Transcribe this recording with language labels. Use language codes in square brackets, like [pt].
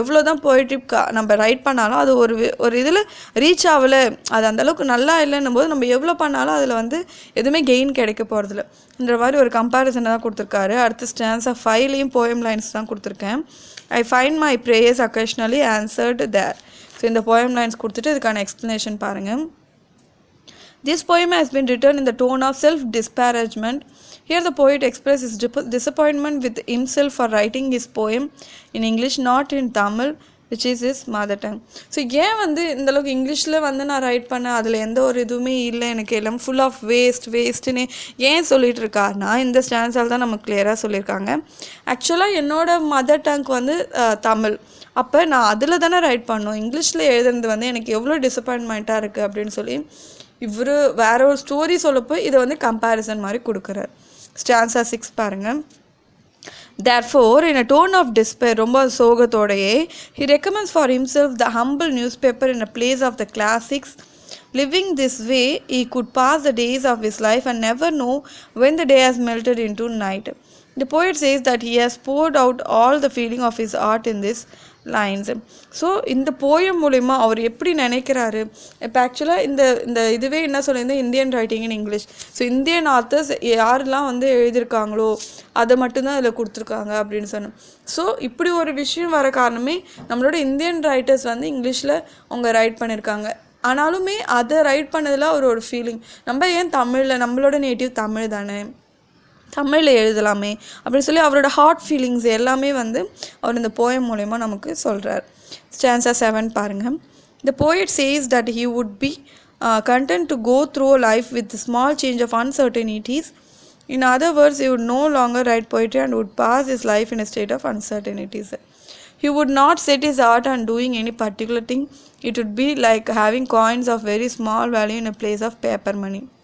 [ta] எவ்வளோ தான் போயிட்ரி நம்ம ரைட் பண்ணாலும் அது ஒரு இதில் ரீச் ஆகலை, அது அந்தளவுக்கு நல்லா இல்லைன்னும் போது நம்ம எவ்வளோ பண்ணாலும் அதில் வந்து எதுவுமே கெயின் கிடைக்க போகிறதில்ல இந்த மாதிரி ஒரு கம்பேரிசனை தான் கொடுத்துருக்காரு. அடுத்த ஸ்டான்ஸா 5லேயும் போயம் லைன்ஸ் தான் கொடுத்துருக்கேன். [en] I find my prayers occasionally answered there. [ta] So இந்த போயம் லைன்ஸ் கொடுத்துட்டு இதுக்கான எக்ஸ்ப்ளனேஷன் பாருங்கள். [en] This poem has been written in the tone of self-disparagement. Here the poet expresses his disappointment with himself for writing his poem in English, not in Tamil, which is his mother tongue. [ta] So ஏன் வந்து இந்தளவுக்கு இங்கிலீஷில் வந்து நான் right பண்ணேன், அதில் எந்த ஒரு இதுவுமே இல்லை, எனக்கு எல்லாம் ஃபுல் ஆஃப் வேஸ்ட்டுன்னு ஏன் சொல்லிகிட்டு இருக்காருனா, இந்த ஸ்டான்ஸால் தான் நமக்கு கிளியராக சொல்லியிருக்காங்க. ஆக்சுவலாக என்னோடய மதர் டங் வந்து தமிழ். அப்போ நான் அதில் தானே ரைட் பண்ணணும். இங்கிலீஷில் எழுதுறது வந்து எனக்கு எவ்வளோ டிசப்பாயின்மெண்ட்டாக இருக்குது அப்படின்னு சொல்லி இவர் வேற ஒரு ஸ்டோரி சொல்லப்போ இதை வந்து கம்பேரிசன் மாதிரி கொடுக்குறார். ஸ்டான்ஸா 6 பாருங்கள். [en] Therefore, in a tone of despair, [ta] ரொம்ப சோகத்தோடையே, [en] he recommends for himself the humble newspaper in a place of the classics. Living this way, he could pass the days of his life and never know when the day has melted into night. The poet says that he has poured out all the feeling of his art in this lines. [ta] So இந்த poem மூலிமா அவர் எப்படி நினைக்கிறாரு. இப்போ ஆக்சுவலாக இந்த இதுவே என்ன சொல்லியிருந்தேன், Indian writing in English. So Indian authors யாரெல்லாம் வந்து எழுதியிருக்காங்களோ அதை மட்டும்தான் இதில் கொடுத்துருக்காங்க அப்படின்னு சொன்னேன். ஸோ இப்படி ஒரு விஷயம் வர காரணமே நம்மளோட இந்தியன் ரைட்டர்ஸ் வந்து இங்கிலீஷில் அவங்க ரைட் பண்ணியிருக்காங்க. ஆனாலுமே அதை ரைட் பண்ணதில் ஒரு ஃபீலிங், நம்ம ஏன் தமிழில், நம்மளோட நேட்டிவ் தமிழ் தானே, தமிழில் எழுதலாமே அப்படின்னு சொல்லி அவரோட ஹார்ட் ஃபீலிங்ஸ் எல்லாமே வந்து அவர் இந்த போயம் மூலயமா நமக்கு சொல்கிறார். ஸ்டான்ஸா 7 பாருங்கள். [en] The poet says that he would be content to go through life with a small change of uncertainties. In other words, he would no longer write poetry and would pass his life in a state of uncertainties. He would not set his heart on doing any particular thing. It would be like having coins of very small value in a place of paper money.